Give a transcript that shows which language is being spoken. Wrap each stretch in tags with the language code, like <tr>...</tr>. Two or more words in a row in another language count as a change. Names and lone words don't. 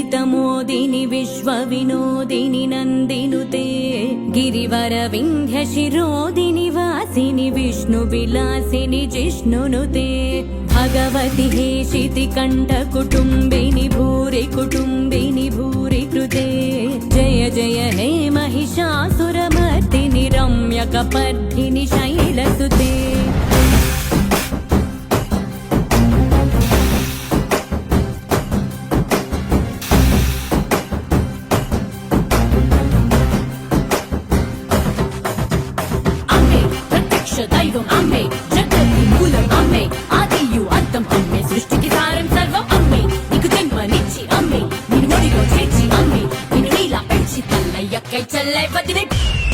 <sa>प्रमोदिनि विश्वविनोदिनि नन्दिनुते गिरिवरविन्ध्यशिरोदिनि वासिनि विष्णुविलासिनि जिष्णुनुते भगवति हेशितिकण्ठकुटुम्बिनि भूरि कुटुम्बिनि भूरि कृते जय जय हे महिषासुरमर्दिनि रम्यकपर्दिनि शैलसुते</sa> <te>దైవం అమ్మే జగతి మూలం అమ్మే ఆదియు అంతం అమ్మే సృష్టికి సారం సర్వం అమ్మే నీకు జన్మనిచ్చి అమ్మే నిన్ను ఒడిలో చేర్చి అమ్మే నిన్ను నీలా పెంచి తల్లయ్యక్కై చెల్లై వదిలే</te>